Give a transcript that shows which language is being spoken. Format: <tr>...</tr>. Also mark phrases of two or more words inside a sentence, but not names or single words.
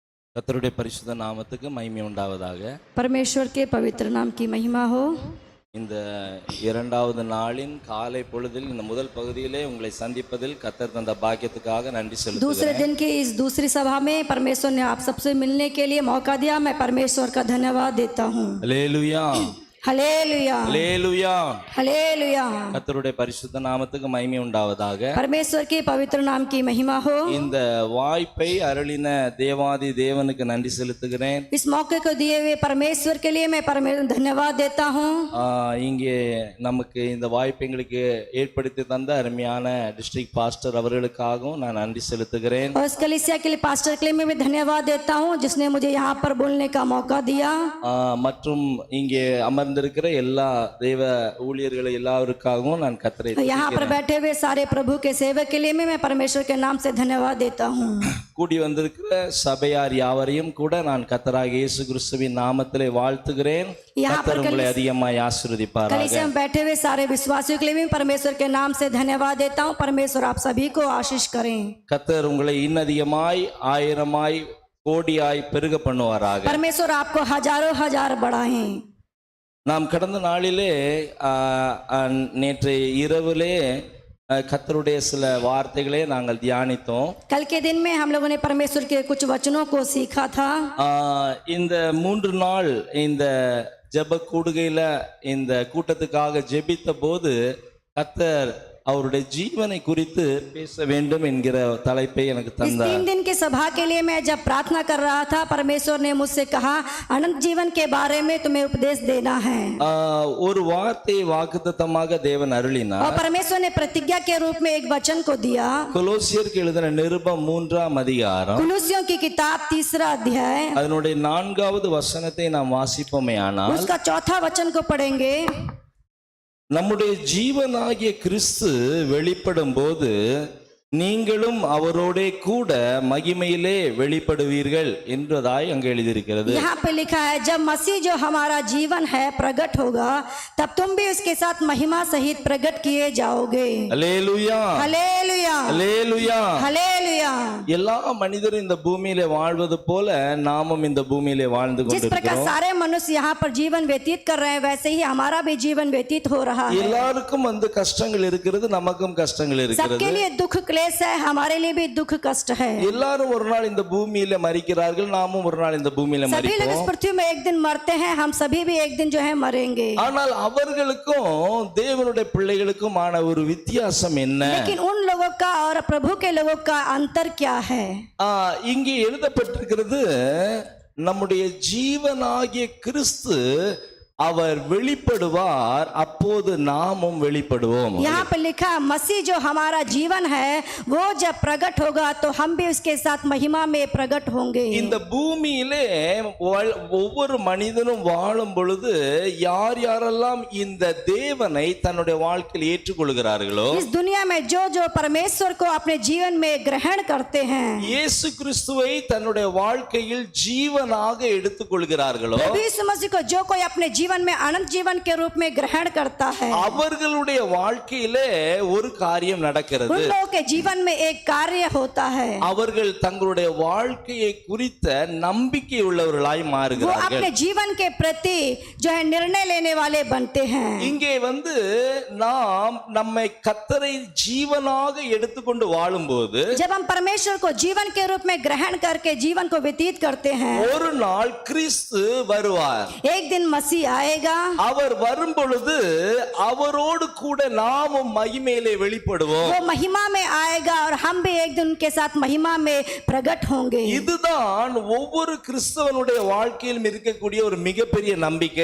<ta>கர்த்தருடைய பரிசுத்த நாமத்துக்கு மகிமை உண்டாவதாக.</ta> <hi>परमेश्वर के पवित्र नाम की महिमा हो।</hi> <ta>இந்த இரண்டாவது நாளின் காலை பொழுதில் இந்த முதல் பகுதியிலே உங்களை சந்திப்பதில் கர்த்தர் தந்த பாக்கியத்துக்காக நன்றி</ta> <hi>दूसरे</hi> <ta>செலுத்துகிறேன்.</ta> <hi>दिन की इस दूसरी सभा में परमेश्वर ने आप सबसे मिलने के लिए मौका दिया। मैं परमेश्वर का धन्यवाद देता हूँ।</hi> <ta>அல்லேலூயா,</ta> <hi>हालेलुया,</hi> <ta>அல்லேலூயா.</ta> <hi>हालेलुया।</hi> <ta>கர்த்தருடைய பரிசுத்த நாமத்துக்கு மகிமை உண்டாவதாக.</ta> <hi>परमेश्वर के पवित्र नाम की महिमा हो।</hi> <ta>இந்த வாய்ப்பை அருளின தேவாதி தேவனுக்கு நன்றி செலுத்துகிறேன்.</ta> <hi>इस मौके को दिए हुए परमेश्वर के लिए मैं धन्यवाद देता हूँ।</hi> <ta>இங்கே நமக்கு இந்த வாய்ப்பை எங்களுக்கு ஏற்படுத்தி தந்த அருமையான</ta> <en>district pastor</en> <ta>அவர்களுக்காகவும் நான் நன்றி செலுத்துகிறேன்.</ta> <hi>और इस कलीसिया के लिए पास्टर के लिए मैं भी धन्यवाद देता हूँ जिसने मुझे यहाँ पर बोलने का मौका दिया।</hi> <ta>மற்றும் இங்கே அமர்ந்திருக்கிற எல்லா தேவ ஊழியர்களை எல்லாருக்காகவும் நான் கர்த்தரை</ta> <hi>यहाँ पर बैठे हुए सारे प्रभु के सेवक के लिए मैं परमेश्वर के नाम से धन्यवाद देता हूँ।</hi> <ta>கூடி வந்திருக்கிற சபையார் யாவரையும் கூட நான் கர்த்தராகிய இயேசு கிறிஸ்துவின் நாமத்திலே வாழ்த்துகிறேன். கர்த்தர் உங்களை அதிகமாய் ஆசீர்வதிப்பாராக.</ta> <hi>कलीसिया में बैठे हुए सारे विश्वासियों के लिए भी परमेश्वर के नाम से धन्यवाद देता हूँ। परमेश्वर आप सभी को आशीष करें।</hi> <ta>கர்த்தர் உங்களை இன்னதிகமாய் ஆயிரமாய் கோடியாய் பெருக பண்ணுவாராக.</ta> <hi>परमेश्वर आपको हजारों हजार बढ़ाएं।</hi> <ta>நாம் கடந்த நாளிலே நேற்று இரவிலே கர்த்தருடைய சில வார்த்தைகளே நாங்கள் தியானித்தோம்.</ta> <hi>कल के दिन में हम लोगों ने परमेश्वर के कुछ वचनों को सीखा था।</hi> <ta>இந்த 3 நாள் இந்த ஜெப கூடுகையில இந்த கூட்டத்துக்காக ஜெபித்த போது கர்த்தர் அவருடைய ஜீவனை குறித்து பேச வேண்டும் என்கிற தலைப்பை எனக்கு</ta> <hi>इस</hi> <ta>தந்தார்.</ta> <hi>3 दिन की सभा के लिए मैं जब प्रार्थना कर रहा था परमेश्वर ने मुझसे कहा अनंत जीवन के बारे में तुम्हें उपदेश देना है।</hi> <ta>ஒரு வார்த்தையை வாக்குத்தத்தமாக தேவன் அருளினார்.</ta> <hi>और परमेश्वर ने प्रतिज्ञा के रूप में एक वचन को दिया।</hi> <ta>கொலோசியருக்கு எழுதின நிருபம் 3ஆம் அதிகாரம்</ta> <hi>कुलुस्सियों की किताब 3रा अध्याय</hi> <ta>அதனுடைய 4வது வசனத்தை நாம் வாசிப்போமேயானால்</ta> <hi>उसका 4था वचन को पढ़ेंगे।</hi> <ta>நம்முடைய ஜீவனாகிய கிறிஸ்து வெளிப்படும் போது நீங்களும் அவரோடே கூட மகிமையிலே வெளிப்படுவீர்கள் என்றதாய் அங்கே எழுதியிருக்கிறது.</ta> <hi>यहाँ पे लिखा है जब मसीह जो हमारा जीवन है प्रकट होगा तब तुम भी उसके साथ महिमा सहित प्रकट किए जाओगे।</hi> <ta>அல்லேலூயா,</ta> <hi>हालेलुया,</hi> <ta>அல்லேலூயா.</ta> <hi>हालेलुया।</hi> <ta>எல்லா மனிதரும் இந்த பூமியிலே வாழ்வது போல நாமும் இந்த பூமியிலே வாழ்ந்து</ta> <hi>जिस प्रकार</hi> <ta>கொண்டிருக்கிறோம்.</ta> <hi>सारे मनुष्य यहाँ पर जीवन व्यतीत कर रहे हैं वैसे ही हमारा भी जीवन व्यतीत हो रहा है।</hi> <ta>எல்லாருக்கும் கஷ்டங்கள் இருக்கிறது, நமக்கும் கஷ்டங்கள் இருக்கிறது.</ta> <hi>सबके लिए दुख क्लेश है, हमारे लिए भी दुख कष्ट है।</hi> <ta>எல்லாரும் ஒரு நாள் இந்த பூமியில மரிக்கிறார்கள், நாமும் ஒரு நாள் இந்த பூமியில</ta> <hi>सभी लोग इस</hi> <ta>மரிப்போம்.</ta> <hi>पृथ्वी में एक दिन मरते हैं, हम सभी भी एक दिन जो है मरेंगे।</hi> <ta>ஆனால் அவர்களுக்கும் தேவனுடைய பிள்ளைகளுக்கும் ஆன ஒரு வித்தியாசம் என்ன?</ta> <hi>लेकिन उन लोगों का और प्रभु के लोगों का अंतर क्या है?</hi> <ta>இங்கே எழுதப்பட்டிருக்கிறது நம்முடைய ஜீவனாகிய கிறிஸ்து அவர் வெளிப்படுவார், அப்போது நாமும் வெளிப்படுவோம்.</ta> <hi>यहाँ पर लिखा मसीह जो हमारा जीवन है वो जब प्रकट होगा तो हम भी उसके साथ महिमा में प्रकट होंगे।</hi> <ta>இந்த பூமியிலே ஒவ்வொரு மனிதனும் வாழும் பொழுது யார் யாரெல்லாம் இந்த தேவனை தன்னுடைய வாழ்க்கையில் ஏற்றுக்கொள்கிறார்களோ,</ta> <hi>इस दुनिया में जो जो परमेश्वर को अपने जीवन में ग्रहण करते हैं,</hi> <ta>இயேசு கிறிஸ்துவை தன்னுடைய வாழ்க்கையில் ஜீவனாக எடுத்துக்கொள்கிறார்களோ,</ta> <hi>प्रभु यीशु मसीह को जो कोई अपने जीवन में अनंत जीवन के रूप में ग्रहण करता है</hi> <ta>அவர்களுடைய வாழ்க்கையிலே ஒரு காரியம் நடக்கிறது.</ta> <hi>उन लोगों के जीवन में एक कार्य होता है।</hi> <ta>அவர்கள் தங்களுடைய வாழ்க்கையை குறித்த நம்பிக்கை உள்ளவர்களாய்</ta> <hi>वो</hi> <ta>மாறுகிறார்கள்.</ta> <hi>अपने जीवन के प्रति जो है निर्णय लेने वाले बनते हैं।</hi> <ta>இங்கே நாம் நம்மை கர்த்தரை ஜீவனாக எடுத்துக்கொண்டு வாழும்போது</ta> <hi>जब हम परमेश्वर को जीवन के रूप में ग्रहण करके जीवन को व्यतीत करते हैं</hi> <ta>ஒரு நாள் கிறிஸ்து வருவார்.</ta> <hi>एक दिन मसीह आएगा।</hi> <ta>அவர் வரும் பொழுது அவரோடு கூட நாமும் மகிமையிலே வெளிப்படுவோம்.</ta> <hi>वो महिमा में आएगा और हम भी एक दिन उनके साथ महिमा में प्रकट होंगे।</hi> <ta>இதுதான் ஒவ்வொரு கிறிஸ்தவனுடைய வாழ்க்கையிலும் இருக்கக்கூடிய ஒரு மிகப்பெரிய நம்பிக்கை.</ta>